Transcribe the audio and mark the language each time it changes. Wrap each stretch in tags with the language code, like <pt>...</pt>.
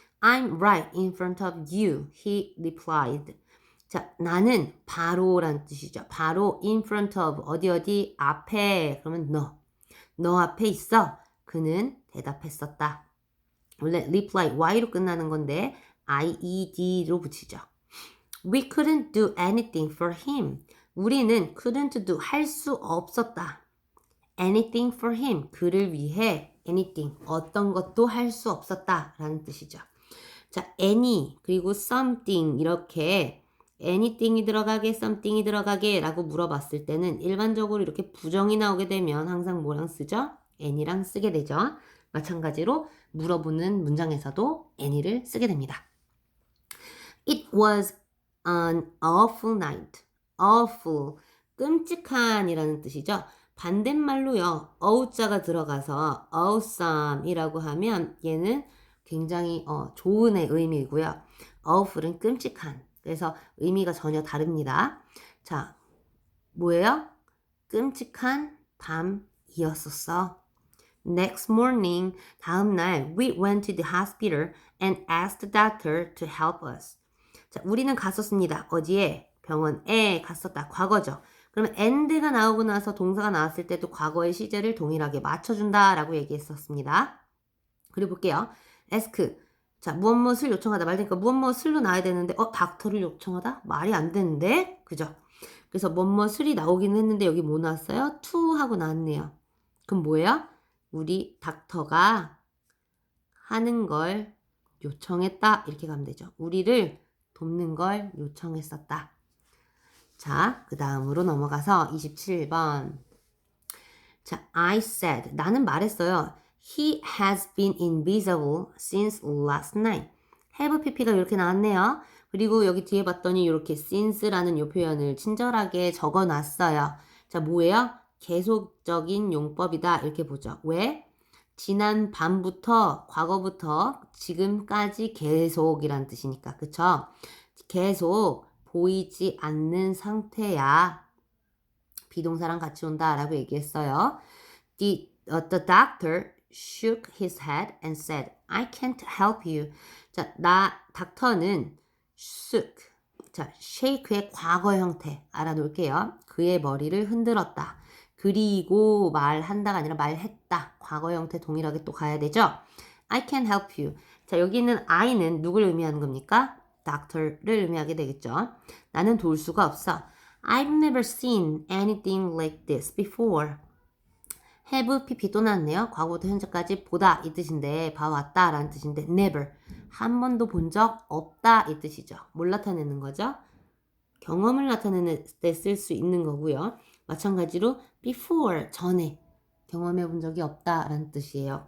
<en>I'm right in front of you. He replied.</en> <ko>자, 나는 바로란 뜻이죠. 바로</ko> <en>in front of</en> <ko>어디 앞에 그러면 너 앞에 있어. 그는 대답했었다. 원래 reply y로 끝나는 건데 ied로 붙이죠.</ko> <en>We couldn't do anything for him.</en> <ko>우리는</ko> <en>couldn't do</en> <ko>할 수 없었다.</ko> <en>anything for him.</en> <ko>그를 위해 anything 어떤 것도 할 수 없었다 라는 뜻이죠. 자, any 그리고 something 이렇게 anything이 들어가게 something이 들어가게 라고 물어봤을 때는 일반적으로 이렇게 부정이 나오게 되면 항상 뭐랑 쓰죠? any랑 쓰게 되죠. 마찬가지로 물어보는 문장에서도 any를 쓰게 됩니다.</ko> <en>It was an awful night.</en> <ko>awful 끔찍한 이라는 뜻이죠. 반대말로요. 어우자가 들어가서 awesome이라고 하면 얘는 굉장히 좋은 의미이고요. awful은 끔찍한. 그래서 의미가 전혀 다릅니다. 자, 뭐예요? 끔찍한 밤이었었어.</ko> <en>Next morning,</en> <ko>다음 날,</ko> <en>we went to the hospital and asked the doctor to help us.</en> <ko>자, 우리는 갔었습니다. 어디에? 병원에 갔었다. 과거죠. 그러면 and가 나오고 나서 동사가 나왔을 때도 과거의 시제를 동일하게 맞춰준다라고 얘기했었습니다. 그리고 볼게요. ask. 자, 무엇무엇을 요청하다 말되니까 무엇무엇을로 나와야 되는데 닥터를 요청하다? 말이 안 되는데? 그죠? 그래서 무엇무엇을이 나오기는 했는데 여기 뭐 나왔어요? to 하고 나왔네요. 그럼 뭐예요? 우리 닥터가 하는 걸 요청했다. 이렇게 가면 되죠. 우리를 돕는 걸 요청했었다. 자, 그 다음으로 넘어가서 27번. 자,</ko> <en>I said.</en> <ko>나는 말했어요.</ko> <en>He has been invisible since last night.</en> <ko>have pp가 이렇게 나왔네요. 그리고 여기 뒤에 봤더니 이렇게 since라는 요 표현을 친절하게 적어 놨어요. 자, 뭐예요? 계속적인 용법이다. 이렇게 보죠. 왜? 지난 밤부터, 과거부터 지금까지 계속이란 뜻이니까. 그쵸? 계속 보이지 않는 상태야. 비동사랑 같이 온다라고 얘기했어요.</ko> <en>The doctor shook his head and said, I can't help you.</en> <ko>자, 닥터는 shook. 자, shake의 과거 형태 알아놓을게요. 그의 머리를 흔들었다. 그리고 말한다가 아니라 말했다. 과거 형태 동일하게 또 가야 되죠.</ko> <en>I can help you.</en> <ko>자, 여기 있는 I는 누굴 의미하는 겁니까? doctor를 의미하게 되겠죠. 나는 도울 수가 없어.</ko> <en>I've never seen anything like this before.</en> <ko>have, pp 또 나왔네요. 과거부터 현재까지 보다 이 뜻인데 봐왔다 라는 뜻인데 never. 한 번도 본 적 없다 이 뜻이죠. 뭘 나타내는 거죠? 경험을 나타내는 때 쓸 수 있는 거고요. 마찬가지로 before, 전에 경험해 본 적이 없다 라는 뜻이에요.</ko>